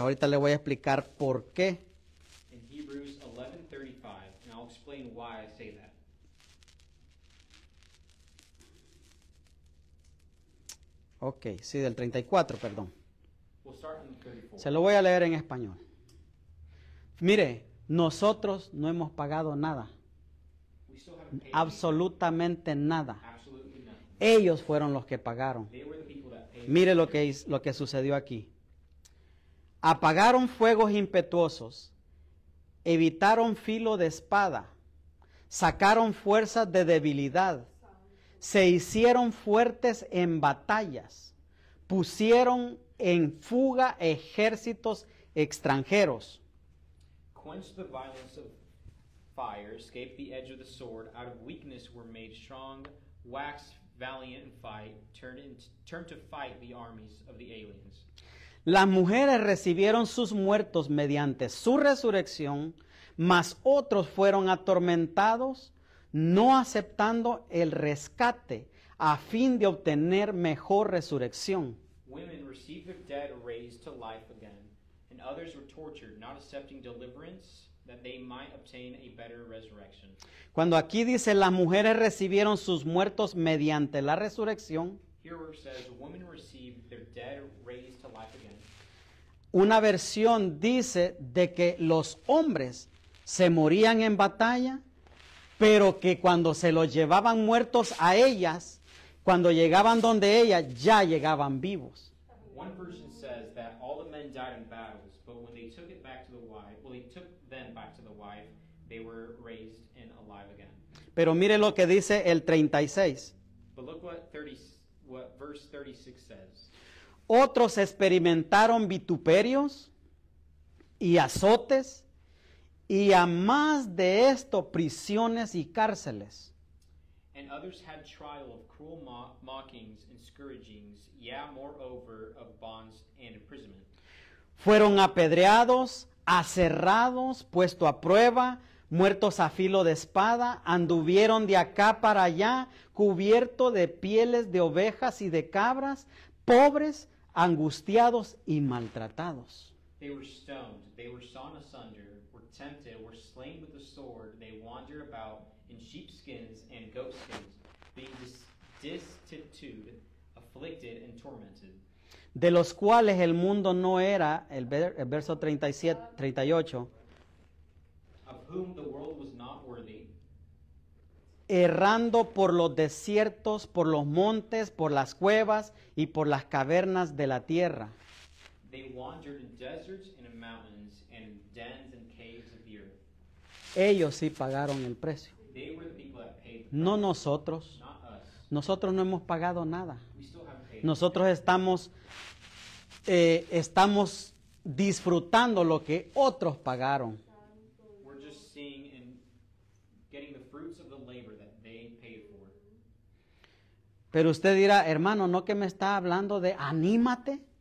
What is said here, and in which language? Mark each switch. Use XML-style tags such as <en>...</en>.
<es>Ahorita le voy a explicar por qué.</es> <en>In Hebrews 11:35, and I'll explain why I say that.</en> <es>Ok, sí, del 34, perdón.</es> <en>We'll start in 34.</en> <es>Se lo voy a leer en español. Mire, nosotros no hemos pagado nada.</es> <en>We still haven't paid</en> <es>Absolutamente nada.</es> <en>absolutely nothing.</en> <es>Ellos fueron los que pagaron.</es> <en>They were the people that paid.</en> <es>Mire lo que sucedió aquí. Apagaron fuegos impetuosos, evitaron filo de espada, sacaron fuerzas de debilidad, se hicieron fuertes en batallas, pusieron en fuga ejércitos extranjeros.</es> <en>Quenched the violence of fire, escaped the edge of the sword, out of weakness were made strong, waxed valiant in fight, turned to fight the armies of the aliens.</en> <es>Las mujeres recibieron sus muertos mediante su resurrección, mas otros fueron atormentados, no aceptando el rescate a fin de obtener mejor resurrección.</es> <en>Women received their dead raised to life again, and others were tortured, not accepting deliverance that they might obtain a better resurrection.</en> <es>Cuando aquí dice las mujeres recibieron sus muertos mediante la resurrección,</es> <en>Here where it says women received their dead raised to life again.</en> <es>una versión dice de que los hombres se morían en batalla, pero que cuando se los llevaban muertos a ellas, cuando llegaban donde ellas, ya llegaban vivos.</es> <en>One version says that all the men died in battles, but when they took it back to the wife, they took them back to the wife, they were raised and alive again.</en> <es>Pero mire lo que dice el 36.</es> <en>But look what verse 36 says.</en> <es>Otros experimentaron vituperios y azotes, y a más de esto prisiones y cárceles.</es> <en>And others had trial of cruel mockings and scourgings, yeah, moreover, of bonds and imprisonment.</en> <es>Fueron apedreados, aserrados, puesto a prueba, muertos a filo de espada, anduvieron de acá para allá, cubierto de pieles de ovejas y de cabras, pobres, angustiados y maltratados.</es> <en>They were stoned, they were sawn asunder, were tempted, were slain with the sword, they wandered about in sheepskins and goatskins, being destitute, afflicted, and tormented.</en> <es>De los cuales el mundo no era, el verso 37, 38,</es> <en>Of whom the world was not worthy,</en> <es>errando por los desiertos, por los montes, por las cuevas y por las cavernas de la tierra.</es> <en>they wandered in deserts and in mountains, and in dens and caves of the earth.</en> <es>Ellos sí pagaron el precio,</es> <en>They were the people that paid the price,</en> <es>no nosotros.</es> <en>not us.</en> <es>Nosotros no hemos pagado nada.</es> <en>We still haven't paid.</en> <es>Nosotros estamos disfrutando lo que otros pagaron.</es> <en>We're just seeing and getting the fruits of the labor that they paid for.</en> <es>Pero usted dirá, hermano, ¿no que me está hablando de anímate?</es>